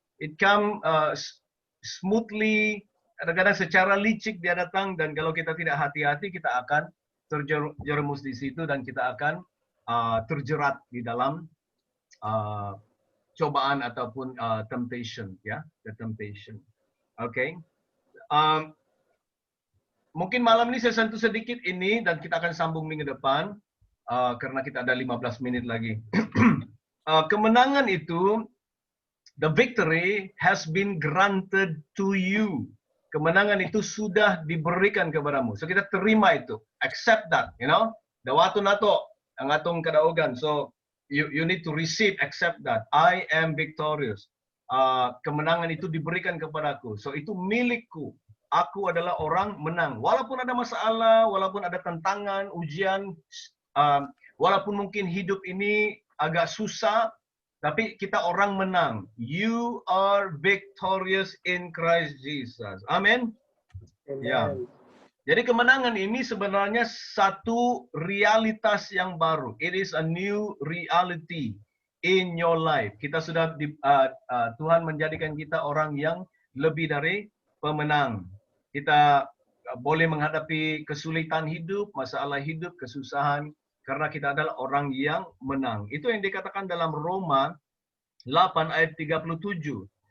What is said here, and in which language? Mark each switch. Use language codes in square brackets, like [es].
[en] It come smoothly, [id] kadang-kadang secara licik dia datang, dan kalau kita tidak hati-hati kita akan terjerumus di situ dan kita akan terjerat di dalam cobaan ataupun temptation, ya, the temptation. Oke. Mungkin malam ini saya sentuh sedikit ini dan kita akan sambung minggu depan karena kita ada 15 menit lagi. Kemenangan itu, [en] the victory has been granted to you. [id] Kemenangan itu sudah diberikan kepadamu. [en] So [id] kita terima itu, [en] accept that, you know. [ceb] Dawatu nato, ang atong kadaugan. [en] So you need to receive, accept that. I am victorious. [id] Kemenangan itu diberikan kepadaku. So itu milikku. Aku adalah orang menang. Walaupun ada masalah, walaupun ada tantangan, ujian, walaupun mungkin hidup ini agak susah, tapi kita orang menang. [en] You are victorious in Christ Jesus. [id] Amin. Ya. Jadi kemenangan ini sebenarnya satu realitas yang baru. [en] It is a new reality in your life. [id] Kita sudah Tuhan menjadikan kita orang yang lebih dari pemenang. Kita boleh menghadapi kesulitan hidup, masalah hidup, kesusahan, karena kita adalah orang yang menang. Itu yang dikatakan dalam Roma 8 ayat 37.